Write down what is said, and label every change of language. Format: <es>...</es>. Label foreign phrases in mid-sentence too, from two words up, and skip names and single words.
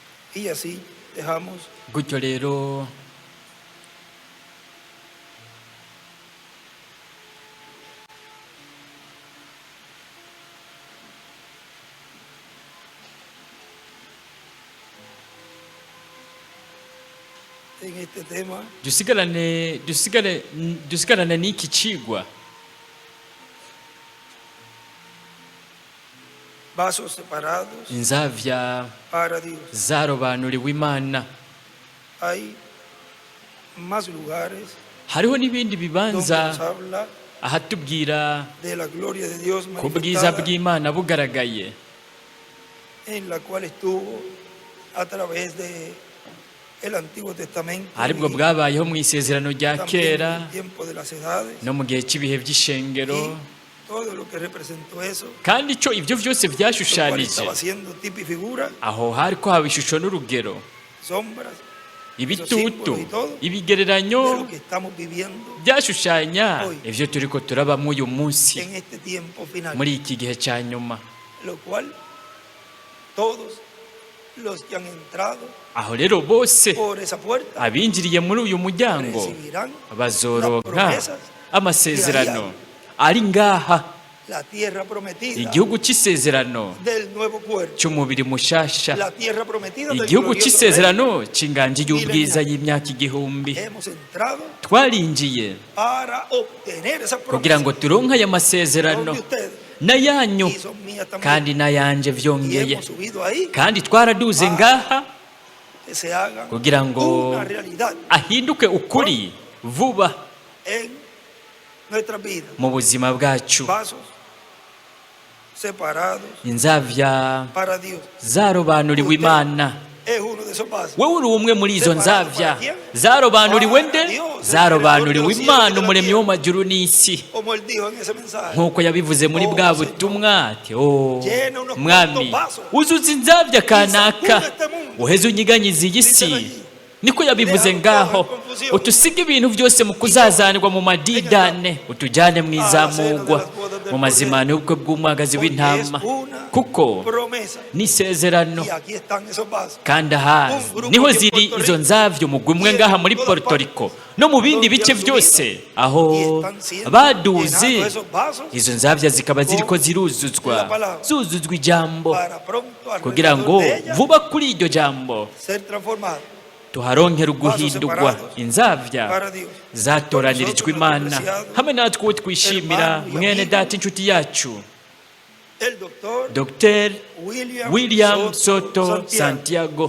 <es>Y así dejamos</es> <rn>gutyo rero</rn> <es>en este tema</es> <rn>dusigarane n'iki cigwa,</rn> <es>vasos separados</es> <rn>inzavya</rn> <es>para Dios.</es> <rn>zarobanuriwe Imana.</rn> <es>Hay más lugares</es> <rn>Hariho n'ibindi</rn> <es>donde</es> <rn>bibanza</rn> <es>nos habla</es> <rn>ahatubwira</rn> <es>de la gloria de Dios</es> <rn>ku bwiza</rn> <es>manifestada,</es> <rn>bw'Imana bugaragaye,</rn> <es>en la cual estuvo a través de el Antiguo Testamento</es> <rn>aribwo</rn> <es>y</es> <rn>bwabayeho mu isezerano rya</rn> <es>también en</es> <rn>kera</rn> <es>el tiempo de las edades,</es> <rn>no mu gihe cy'ibihe by'ishengero,</rn> <es>y todo lo que representó eso,</es> <rn>kandi icyo ibyo byose</rn> <es>lo cual</es> <rn>byashushanije</rn> <es>estaba siendo tipo y figura,</es> <rn>aho hari ko haba ishusho n'urugero,</rn> <es>sombras</es> <rn>ibitutu,</rn> <es>de lo</es> <rn>ibigereranyo</rn> <es>que estamos viviendo</es> <rn>byashushanya ibyo turi ko turabamo uyu munsi</rn> <es>en este tiempo final,</es> <rn>muri iki gihe cya nyuma.</rn> <es>lo cual todos los que han entrado</es> <rn>Aho rero bose</rn> <es>por esa puerta</es> <rn>abinjiriye muri uyu muryango</rn> <es>recibirán</es> <rn>bazoronka amasezerano ari ngaha,</rn> <es>la tierra prometida</es> <rn>igihugu cy'isezerano</rn> <es>del nuevo cuerpo,</es> <rn>cy'umubiri mushasha,</rn> <es>la tierra prometida del</es> <rn>igihugu</rn> <es>glorioso</es> <rn>cy'isezerano cy'inganji y'ubwiza y'imyaka igihumbi.</rn> <es>reino. Hemos entrado</es> <rn>Twarinjiye</rn> <es>para obtener esa</es> <rn>kugira ngo</rn> <es>promesa,</es> <rn>turonke aya masezerano</rn> <es>donde ustedes</es> <rn>n'ayanyu</rn> <es>y son mías también,</es> <rn>kandi n'ayanje</rn> <es>y</es> <rn>vyongeye,</rn> <es>hemos subido ahí</es> <rn>kandi twaraduze ngaha</rn> <es>que se hagan</es> <rn>kugira ngo</rn> <es>una realidad</es> <rn>ahinduke ukuri vuba</rn> <es>en nuestras vidas.</es> <rn>mu buzima bwacu.</rn> <es>Vasos separados</es> <rn>Inzavya</rn> <es>para Dios.</es> <rn>zarobanuriwe Imana,</rn> <es>Es uno de esos vasos.</es> <rn>wowe uri umwe muri izo nzavya zarobanuriwe nde? Zarobanuriwe Imana, umuremyi w'amajuru n'isi,</rn> <es>Como él dijo en ese mensaje.</es> <rn>nk'uko yabivuze muri bwa butumwa ati, mwami uzuza inzavya kanaka uheze unyiganyiza iyi si, niko yabivuze ngaho. Utusige ibintu byose mu kuzazanirwa mu madidane, utujyane mu izamugwa, mu mazimano y'ubukwe bw'umwagazi w'intama, kuko n'isezerano.</rn> <es>Y aquí están esos vasos.</es> <rn>Kandi aha niho ziri izo nzavyo mu gumwe ngaha muri Puerto Rico no mu bindi bice byose aho baduze, izo nzavya zikaba ziriko ziruzuzwa ijambo,</rn> <es>Para pronto</es> <rn>kugira</rn> <es>alrededor</es> <rn>ngo</rn> <es>de ella</es> <rn>vuba kuri iryo jambo</rn> <es>ser transformado</es> <rn>tuharonkera uguhindurwa. Inzavya</rn> <es>para Dios.</es> <rn>zatoranirijwe Imana, hamwe natwe uwo twishimira, mwene data inshuti yacu</rn> <es>El doctor Dr. William William Soto Soto Santiago. Santiago.</es>